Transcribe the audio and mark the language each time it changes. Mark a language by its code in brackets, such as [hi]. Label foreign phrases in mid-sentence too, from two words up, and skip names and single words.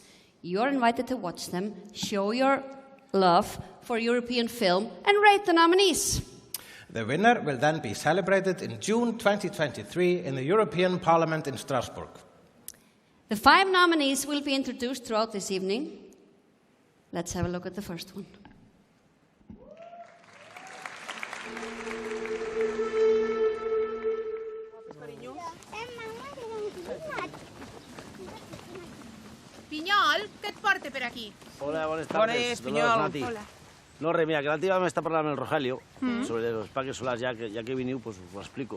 [en] You are invited to watch them, show your love for European film, and rate the nominees. The winner will then be celebrated in June 2023 in the European Parliament in Strasbourg. The 5 nominees will be introduced throughout this evening. Let's have a look at the first one. [ca] Pinyol, què et porta per aquí? [es] Hola, buenas tardes. Pinyol. Hola. [ca] No, res, mira, que l'altre dia m'està parlant amb el Rogelio sobre [es] los parques [ca] solars, ja que veniu, pues ho explico.